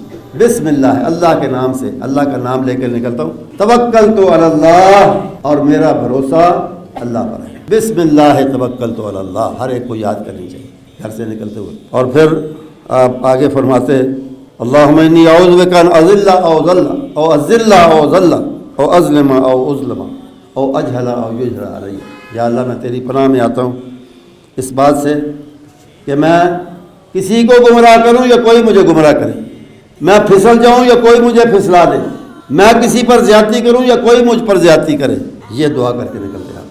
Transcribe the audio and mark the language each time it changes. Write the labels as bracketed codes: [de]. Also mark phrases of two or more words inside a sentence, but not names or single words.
[ar] بسم اللہ، [ur] اللہ کے نام سے، اللہ کا نام لے کر نکلتا ہوں. [ar] توکلت علی اللہ، [ur] اور میرا بھروسہ اللہ پر ہے. [ar] بسم اللہ توکلت علی اللہ [ur] ہر ایک کو یاد کرنی چاہیے گھر سے نکلتے ہوئے. اور پھر آپ آگے فرماتے [ar] اللہم انی اعوذ بک ان اضل او ضل او اذل او ذل او اظلم او اظلم او اجہل او یجہل علی. [ur] یا اللہ میں تیری پناہ میں آتا ہوں اس بات سے کہ میں کسی کو گمراہ کروں یا کوئی مجھے گمراہ کرے، میں پھسل جاؤں یا کوئی مجھے پھسلا دے، میں کسی پر زیادتی کروں یا کوئی مجھ پر زیادتی کرے. یہ دعا کر کے نکلتے ہیں.